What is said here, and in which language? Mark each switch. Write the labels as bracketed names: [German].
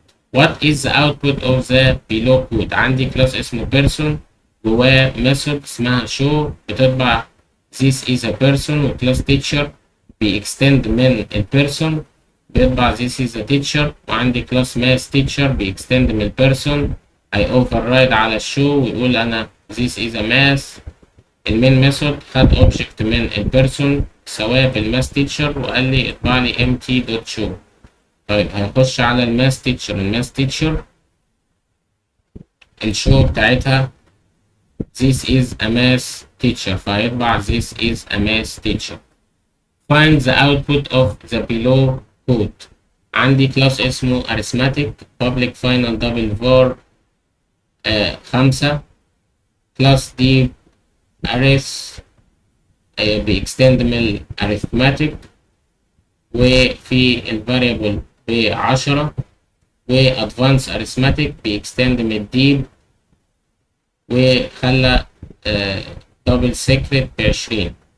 [English] What is the output of the below code? [Arabic] عندي [English] class اسمه person [Arabic] جواه [English] method اسمها show [Arabic] بتطبع [English] this is a person و class teacher بيextend من person بيطبع this is a teacher، [Arabic] وعندي [English] class math teacher بيextend من person. I override على show [Arabic] ويقول أنا [English] this is a math. [Arabic] المين method خد object من person سواه بالmath teacher وقال لي اطبع لي empty.show. طيب هنخش على الماث تيتشر. الشو بتاعتها this is a math teacher، فهيطبع this is a math teacher. [English] find the output of the below code. [Arabic] عندي كلاس اسمه arithmetic public final double var 5 كلاس دي arith بيكستند من arithmetic، وفي الفاريبل ب10، وادفانس arithmetic بيكستند من deep، وخلى دبل سيكريت ب20.